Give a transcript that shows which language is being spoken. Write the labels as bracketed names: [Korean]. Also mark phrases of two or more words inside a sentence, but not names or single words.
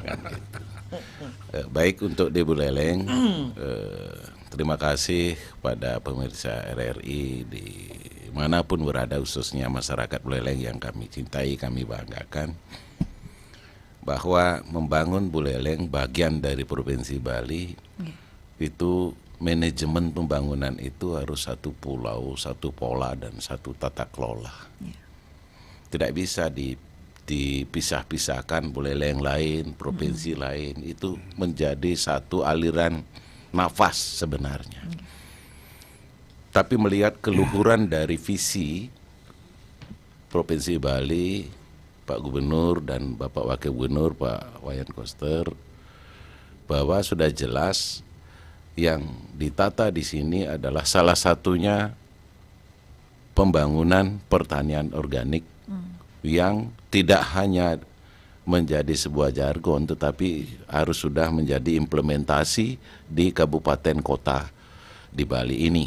[Indonesian] Baik, untuk di Buleleng, terima kasih pada pemirsa RRI di manapun berada, khususnya masyarakat Buleleng yang kami cintai, kami banggakan, bahwa membangun Buleleng bagian dari Provinsi Bali itu manajemen pembangunan itu harus satu pulau, satu pola, dan satu tata kelola. Tidak bisa dipisah-pisahkan, Buleleng lain, provinsi lain, itu menjadi satu aliran nafas sebenarnya. Tapi melihat keluhuran dari visi Provinsi Bali, Pak Gubernur dan Bapak Wakil Gubernur Pak Wayan Koster, bahwa sudah jelas yang ditata di sini adalah salah satunya pembangunan pertanian organik yang tidak hanya menjadi sebuah jargon, tetapi harus sudah menjadi implementasi di kabupaten kota di Bali ini.